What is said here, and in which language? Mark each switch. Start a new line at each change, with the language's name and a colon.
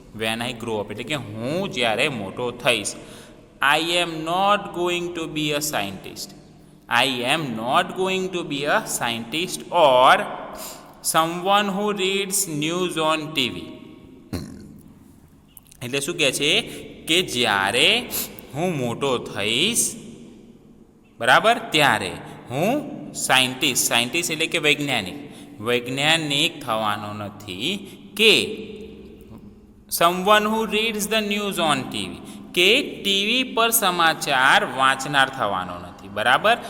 English: when I grow up
Gujarati: એટલે કે હું જ્યારે મોટો થઈશ.
English: I am not going to be a scientist. I am not going to be a scientist or someone who reads news on TV.
Gujarati: એટલે શું કહે છે કે જ્યારે હું મોટો થઈશ બરાબર ત્યારે હું સાયન્ટિસ્ટ એટલે કે વૈજ્ઞાનિક થવાનો નથી કે
English: someone who reads the news on TV
Gujarati: કે ટીવી પર સમાચાર વાંચનાર થવાનો નથી બરાબર.